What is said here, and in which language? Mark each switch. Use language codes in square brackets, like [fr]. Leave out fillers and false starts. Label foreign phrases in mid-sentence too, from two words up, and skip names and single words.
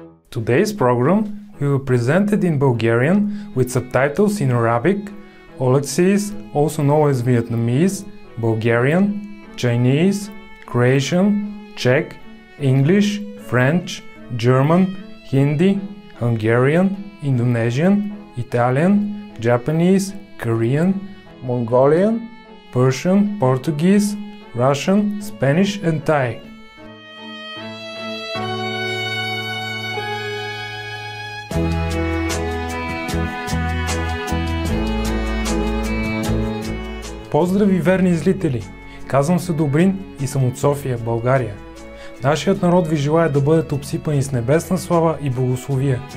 [en] Today's program will be presented in Bulgarian with subtitles in Arabic, Alexis, also known as Vietnamese, Bulgarian, Chinese, Croatian, Czech, English, French, German, Hindi, Hungarian, Indonesian, Italian, Japanese, Korean, Mongolian, Persian, Portuguese, Russian, Spanish and Thai. [bg] Поздрави, верни зрители! Казвам се Добрин и съм от София, България. Нашият народ ви желая да бъдете обсипани с небесна слава и благословие.